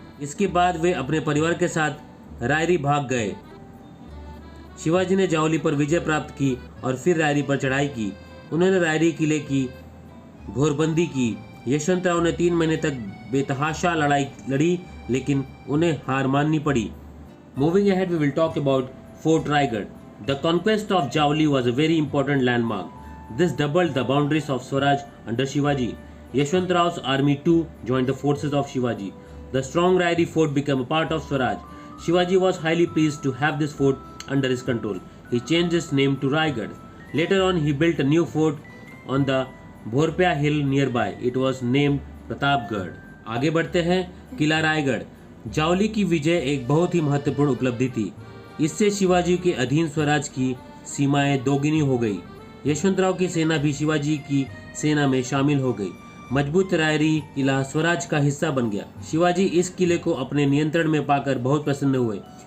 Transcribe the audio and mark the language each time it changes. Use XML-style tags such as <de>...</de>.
<hi>इसके बाद वे अपने परिवार के साथ रायरी भाग गए। शिवाजी ने जावली पर विजय प्राप्त की और फिर रायरी पर चढ़ाई की। उन्होंने रायरी किले की घोरबंदी की। यशवंतराव ने 3 महीने तक बेतहाशा लड़ाई लड़ी, लेकिन उन्हें हार माननी पड़ी।</hi> <en>Moving ahead, we will talk about Fort Raigad. The conquest of Javli was a very important landmark. This doubled the boundaries of Swaraj under Shivaji. Yashwantaraw's army too joined the forces of Shivaji. The strong Rairi fort became a part of Swaraj. Shivaji was highly pleased to have this fort under his control. He changed its name to Raigad. Later on, he built a new fort on the Bhorpia hill nearby. It was named Pratapgarh.</en> <hi>आगे बढ़ते हैं। किला रायगढ़। जावली की विजय एक बहुत ही महत्वपूर्ण उपलब्धि थी। इससे शिवाजी के अधीन स्वराज की सीमाएं दोगुनी हो गई। यशवंतराव की सेना भी शिवाजी की सेना में शामिल हो गई। मजबूत रायरी किला स्वराज का हिस्सा बन गया। शिवाजी इस किले को अपने नियंत्रण में पाकर बहुत प्रसन्न हुए।</hi>